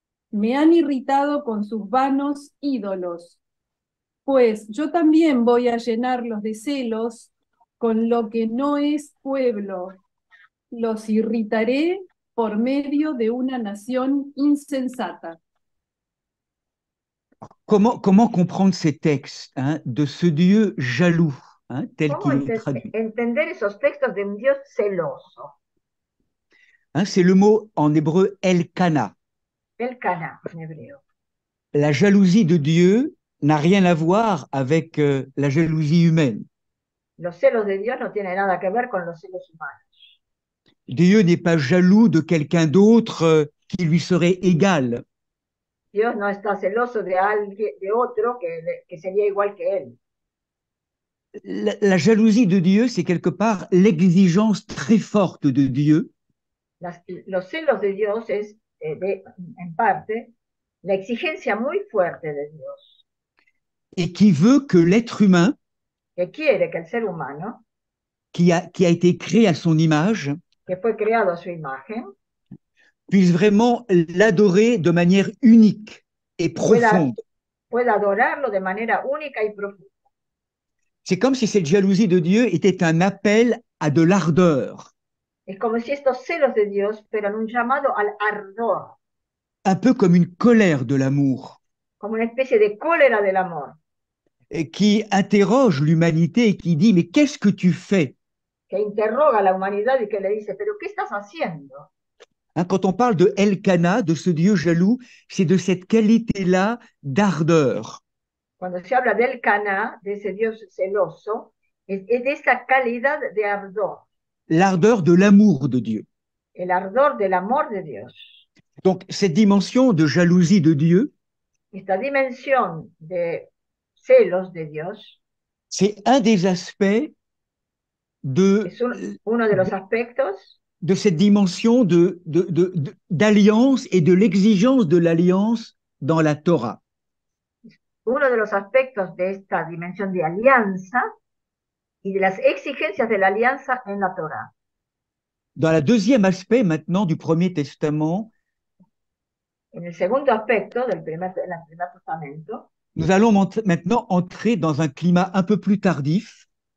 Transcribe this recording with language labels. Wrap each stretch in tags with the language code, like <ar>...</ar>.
<es>Me han irritado con sus vanos ídolos. Pues yo también voy a llenarlos de celos con lo que no es pueblo. Los irritaré por medio de una nación insensata.</es> <fr>Comment comprendre ces textes, hein, de ce Dieu jaloux, hein, tel qu'il est traduit?</fr> <es>Entender esos textos de un Dios celoso.</es> <fr>Hein, c'est le mot en hébreu Elkana.</fr> <es>Elkana en hebreo.</es> <fr>La jalousie de Dieu n'a rien à voir avec la jalousie humaine.</fr> <es>Los celos de Dios no tienen nada que ver con los celos humanos.</es> <fr>Dieu n'est pas jaloux de quelqu'un d'autre qui lui serait égal.</fr> <es>Dios no está celoso de otro que sería igual que él.</es> <fr>La jalousie de Dieu, c'est quelque part l'exigence très forte de Dieu.</fr> <es>Los celos de Dios es, en parte, la exigencia muy fuerte de Dios.</es> <fr>Et qui veut que l'être humain,</fr> <es>Que quiere que el ser humano,</es> <fr>qui a été créé à son image,</fr> <es>que fue creado a su imagen,</es> <fr>puisse vraiment l'adorer de manière unique et profonde.</fr> <es>Pueda adorarlo de manera única y profunda.</es> <fr>C'est comme si cette jalousie de Dieu était un appel à de l'ardeur.</fr> <es>Es como si estos celos de Dios fueran un llamado al ardor.</es> <fr>Un peu comme une colère de l'amour.</fr> <es>Como una especie de cólera del amor.</es> <fr>Et qui interroge l'humanité et qui dit, mais qu'est-ce que tu fais?</fr> <es>Que interroga a la humanidad y que le dice, pero ¿qué estás haciendo?</es> <fr>Hein, quand on parle de Elkana, de ce Dieu jaloux, c'est de cette qualité-là d'ardeur.</fr> <es>Cuando se habla del Cana, de ese Dios celoso, es de esta calidad de ardor.</es> <fr>L'ardeur de l'amour de Dieu.</fr> <es>El ardor del amor de Dios.</es> <fr>Donc, cette dimension de jalousie de Dieu,</fr> <es>esta dimensión de celos de Dios,</es> <fr>c'est un des aspects</fr> <es>es uno de los aspectos</es> <fr>de cette dimension d'alliance et de l'exigence de l'alliance dans la Torah.</fr> <es>Uno de los aspectos de esta dimensión de alianza y de las exigencias de la alianza en la Torah.</es> <fr>Dans le deuxième aspect maintenant du Premier Testament,</fr> <es>en el segundo aspecto del primer Testamento,</es> <fr>nous allons maintenant entrer dans un climat un peu plus tardif.</fr>